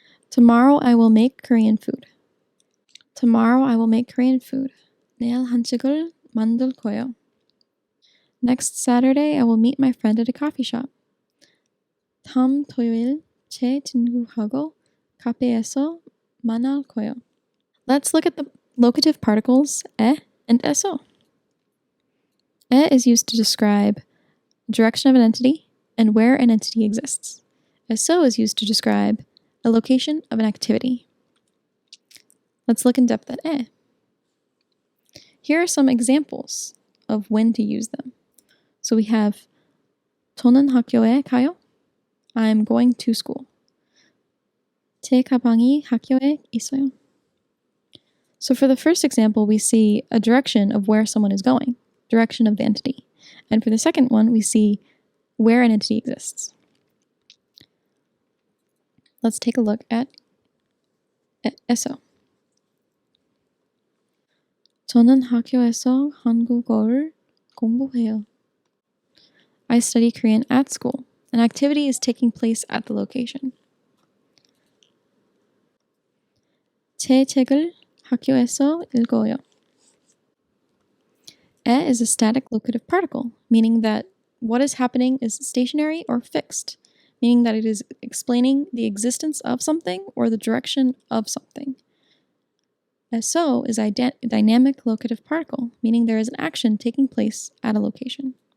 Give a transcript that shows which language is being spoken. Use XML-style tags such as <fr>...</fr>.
<en>Tomorrow I will make Korean food. Tomorrow I will make Korean food.</en> <ko>내일 한식을 만들 거예요.</ko> <en>Next Saturday I will meet my friend at a coffee shop.</en> <ko>다음 토요일 제 친구하고 카페에서 만날 거예요.</ko> <en>Let's look at the locative particles 에 and eso. 에 is used to describe the direction of an entity and where an entity exists. Eso is used to describe a location of an activity. Let's look in depth at 에. Here are some examples of when to use them. So we have</en> <ko>저는 학교에 가요.</ko> <en>I'm going to school.</en> <ko>제 가방이 학교에 있어요.</ko> <en>So for the first example, we see a direction of where someone is going, direction of the entity. And for the second one, we see where an entity exists. Let's take a look at eso.</en> <ko>저는 학교에서 한국어를 공부해요.</ko> <en>I study Korean at school. An activity is taking place at the location.</en> <ko>제 책을 학교에서 읽어요.</ko> <en>에 is a static locative particle, meaning that what is happening is stationary or fixed, meaning that it is explaining the existence of something or the direction of something. So is a dynamic locative particle, meaning there is an action taking place at a location.</en>